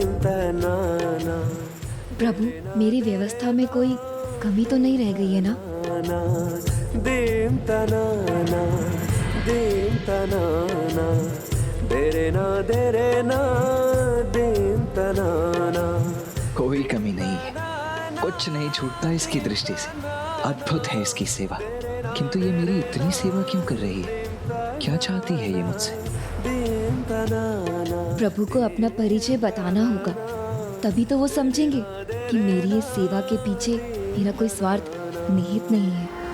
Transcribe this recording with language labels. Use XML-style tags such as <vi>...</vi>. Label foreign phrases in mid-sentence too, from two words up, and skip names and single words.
<hi>प्रभु, मेरी व्यवस्था में कोई कमी तो नहीं रह गई है ना? na dim ta na na dim ta na na dere na dim ta na. कोई कमी नहीं है, कुछ नहीं छूटता इसकी दृष्टि से। अद्भुत है इसकी सेवा, किंतु ये मेरी इतनी सेवा क्यों कर रही है? क्या चाहती है ये मुझसे? प्रभु को अपना परिचय बताना होगा, तभी तो वो समझेंगे कि मेरी इस सेवा के पीछे मेरा कोई स्वार्थ निहित नहीं है।</hi>